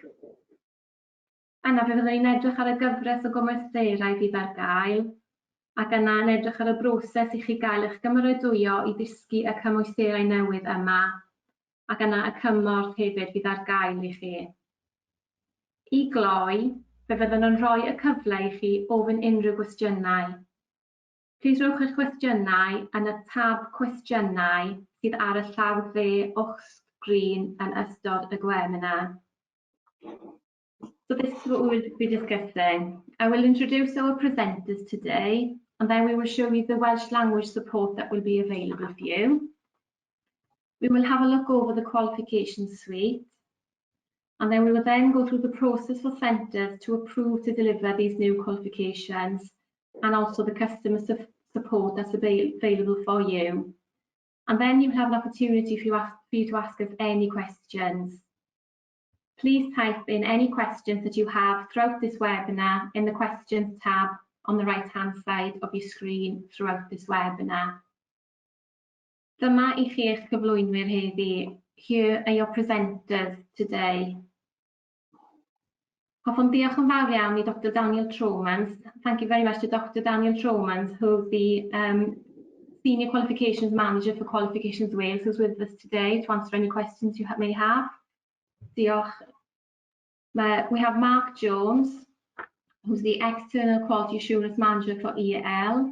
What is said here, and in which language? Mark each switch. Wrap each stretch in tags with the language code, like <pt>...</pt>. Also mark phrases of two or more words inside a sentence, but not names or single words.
<cy>Yna fe fyddwn ni'n edrych ar y gyfres o gymwysterau fydd ar gael, ac yna yn edrych ar y broses i chi gael eich gymeradwyo i ddysgu y cymwysterau newydd yma, ac yna y cymorth hefyd fydd ar gael i chi. I gloi, fe fyddwn yn rhoi y cyfle i chi ofyn unrhyw gwestiynau. Plis rhowch eich cwestiynau yn y tab Cwestiynau sydd ar y llaw dde o'ch sgrin yn ystod y webinar.</cy> <en>So this is what we will be discussing. I will introduce our presenters today, and then we will show you the Welsh language support that will be available for you. We will have a look over the qualification suite, and then we will then go through the process for centres to approve to deliver these new qualifications, and also the customer support that's available for you. And then you have an opportunity for you to ask us any questions. Please type in any questions that you have throughout this webinar in the questions tab on the right hand side of your screen throughout this webinar.</en> <cy>Dyma I chi eich cyflwynwyr heddi.</cy> <en>Here are your presenters today.</en> <cy>Hoffwn diolch yn fawr iawn I Dr Daniel Tromans.</cy> <en>Thank you very much to Dr Daniel Tromans, who's the Senior Qualifications Manager for Qualifications Wales, who's with us today to answer any questions you may have.</en> <cy>Diolch.</cy> <en>We have Mark Jones, who's the External Quality Assurance Manager for EAL.</en>